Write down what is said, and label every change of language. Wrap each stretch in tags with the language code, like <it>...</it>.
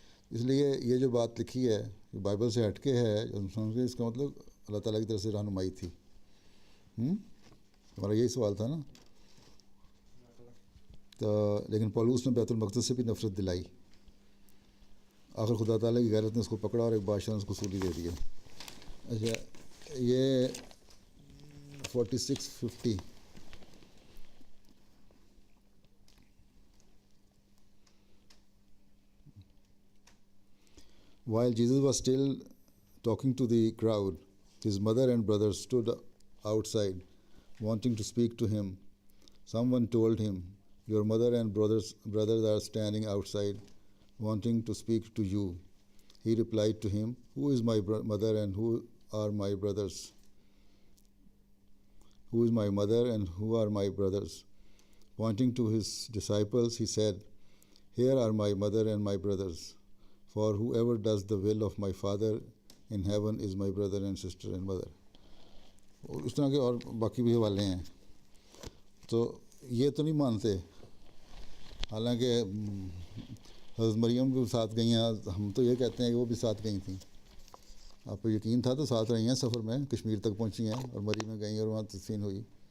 <hi>इसलिए ये जो बात लिखी है कि बाइबल से हटके है, इसका मतलब अल्लाह ताला की तरफ से रहनुमाई थी। हमारा यही सवाल था ना। तो लेकिन पौलुस ने बैतुल मक़दिस से भी नफ़रत दिलाई। आखिर खुदा ताला की गैरत ने उसको पकड़ा और एक बादशाह ने उसको सूली दे दिया। अच्छा, ये</hi> <en>46-50 While Jesus was still talking to the crowd, his mother and brothers stood outside, wanting to speak to him. Someone told him, "Your mother and brothers are standing outside, wanting to speak to you." He replied to him, "Who is my mother and who are my brothers? Who is my mother and who are my brothers?" Pointing to his disciples, he said, "Here are my mother and my brothers. For whoever does the will of my Father in heaven is my brother and sister and mother."</en> <hi>और उस तरह के और बाकी भी हवाले हैं। तो ये तो नहीं मानते, हालांकि हज़रत मरियम भी साथ गई हैं, हम तो ये कहते हैं कि वो भी साथ गई थी। आपको यकीन था तो साथ रही हैं, सफ़र में कश्मीर तक पहुंची हैं और मरी में गई और वहाँ तदफीन हुई।</hi>